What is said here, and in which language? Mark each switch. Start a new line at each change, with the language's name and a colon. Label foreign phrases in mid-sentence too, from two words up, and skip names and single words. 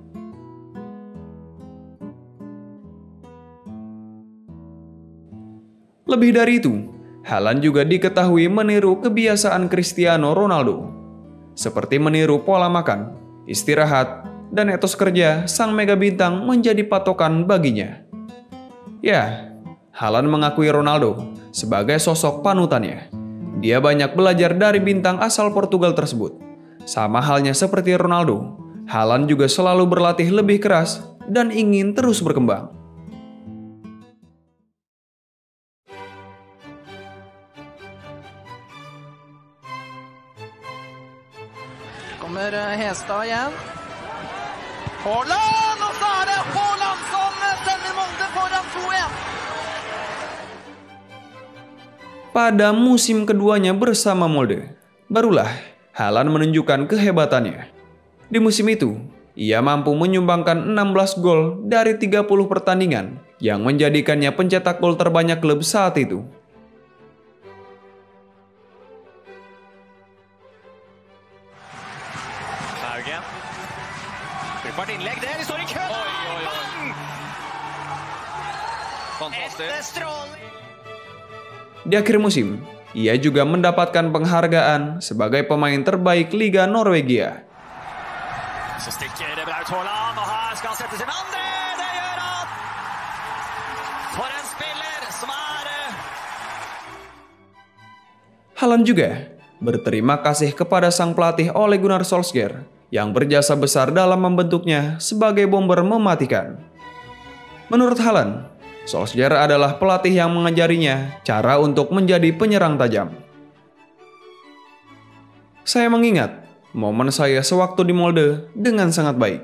Indonesian: Lebih dari itu, Haaland juga diketahui meniru kebiasaan Cristiano Ronaldo, seperti meniru pola makan, istirahat, dan etos kerja sang mega bintang menjadi patokan baginya. Ya, Haaland mengakui Ronaldo sebagai sosok panutannya. Dia banyak belajar dari bintang asal Portugal tersebut. Sama halnya seperti Ronaldo, Haaland juga selalu berlatih lebih keras dan ingin terus berkembang.
Swedish: Kommer Hestad igen. Haaland, och så är det Haaland som ställer Molde foran 2-1.
Indonesian: Pada musim keduanya bersama Molde, barulah Haaland menunjukkan kehebatannya. Di musim itu, ia mampu menyumbangkan 16 gol dari 30 pertandingan yang menjadikannya pencetak gol terbanyak klub saat itu.
Swedish: Inlägg där, det står i kön. Fantastiskt.
Indonesian: Di akhir musim, ia juga mendapatkan penghargaan sebagai pemain terbaik Liga Norwegia.
Swedish: Så sticker det Braut Haaland, och här ska han sätta sin andra. Det gör han!
Norwegian: For en spiller som
Indonesian: Haaland juga berterima kasih kepada sang pelatih Ole Gunnar Solskjaer yang berjasa besar dalam membentuknya sebagai bomber mematikan. Menurut Haaland, Solskjaer adalah pelatih yang mengajarinya cara untuk menjadi penyerang tajam. Saya mengingat momen saya sewaktu di Molde dengan sangat baik.